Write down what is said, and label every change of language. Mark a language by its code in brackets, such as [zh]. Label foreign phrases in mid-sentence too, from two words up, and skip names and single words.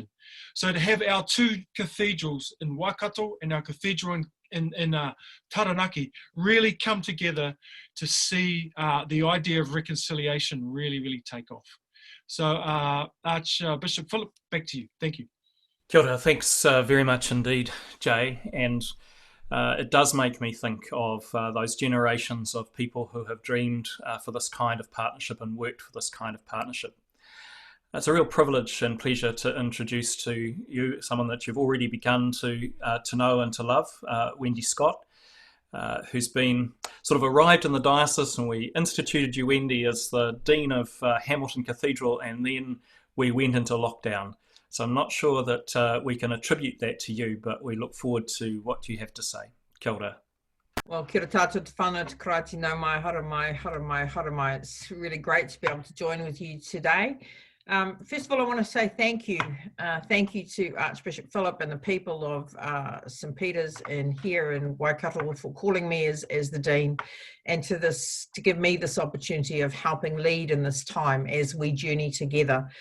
[en] So to have our two cathedrals in Waikato and our cathedral in Taranaki really come together to see the idea of reconciliation really take off. So Archbishop Philip, back to you. Thank you. [mi] Kia ora, [en] thanks very much indeed, Jay. And it does make me think of those generations of people who have dreamed for this kind of partnership and worked for this kind of partnership. It's a real privilege and pleasure to introduce to you someone that you've already begun to know and to love, Wendy Scott, who's been sort of arrived in the diocese, and we instituted you, Wendy, as the Dean of Hamilton Cathedral, and then we went into lockdown. So I'm not sure that we can attribute that to you, but we look forward to what you have to say. [mi] Kia ora. Well, kia ora tātou te whānau, te karaiti nau mai, hara mai. [en] It's really great to be able to join with you today. First of all, I want to say thank you. Thank you to Archbishop Philip and the people of St. Peter's and here in Waikato for calling me as the Dean, and to give me this opportunity of helping lead in this time as we journey together.